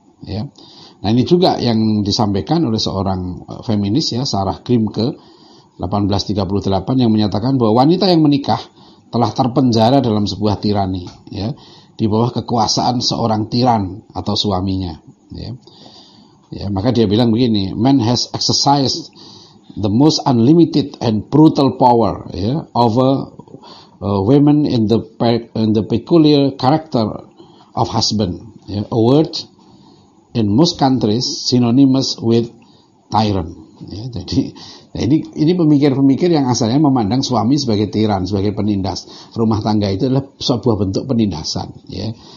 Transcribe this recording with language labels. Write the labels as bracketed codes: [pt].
[id] Ya, nah ini juga yang disampaikan oleh seorang feminis ya, Sarah Grimke 1838 yang menyatakan bahwa wanita yang menikah telah terpenjara dalam sebuah tirani, ya, di bawah kekuasaan seorang tiran atau suaminya. Ya, ya, maka dia bilang begini, [en] man has exercised the most unlimited and brutal power, ya, over women in the peculiar character of husband, ya, a word in most countries synonymous with tyrant. [id] Ya, jadi ini pemikir-pemikir yang asalnya memandang suami sebagai tiran, sebagai penindas. Rumah tangga itu adalah sebuah bentuk penindasan, ya.